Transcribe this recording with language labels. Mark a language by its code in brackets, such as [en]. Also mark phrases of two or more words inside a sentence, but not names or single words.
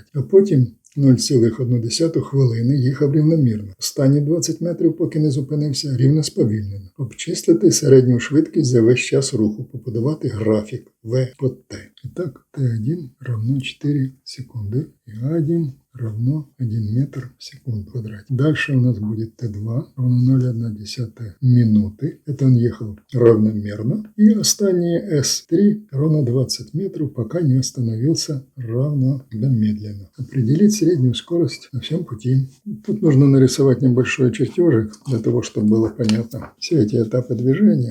[uk] А потім 0,1 хвилини їхав рівномірно. Останні 20 метрів, поки не зупинився, рівно сповільнено. Обчислити середню швидкість за весь час руху, побудувати графік V по T. І так, T1 равно 4 секунди і A1 равно 1 метр в секунду в квадрате. [ru] Дальше у нас будет Т2 равно 0,1 минуты. Это он ехал равномерно. И останнее С3 равно 20 метров, пока не остановился равномедленно. Определить среднюю скорость на всем пути. Тут нужно нарисовать небольшой чертежик, для того, чтобы было понятно все эти этапы движения.